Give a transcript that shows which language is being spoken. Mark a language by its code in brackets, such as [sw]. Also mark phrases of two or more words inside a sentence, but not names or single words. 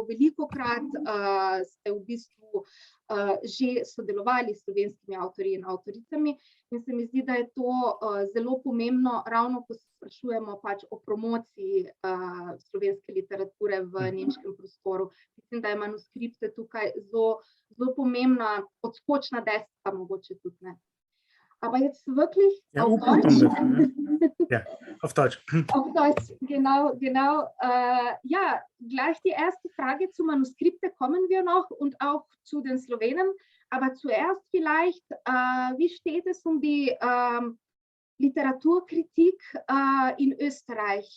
[sl] Velikokrat ste v bistvu že sodelovali s slovenskimi avtorji in avtoricami, in se mi zdi, da je to zelo pomembno, ravno ko se sprašujemo pač o promociji slovenske literature v nemškem prostoru. Mislim, da je Manuskripte tukaj zelo pomembna odskočna deska, mogoče tudi ne. [de] Aber jetzt wirklich auf Deutsch? Ja, auf Deutsch. Auf Deutsch, genau. Ja, gleich die erste Frage zu Manuskripte kommen wir noch und auch zu den Slowenen. Aber zuerst vielleicht, wie steht es um die Literaturkritik in Österreich?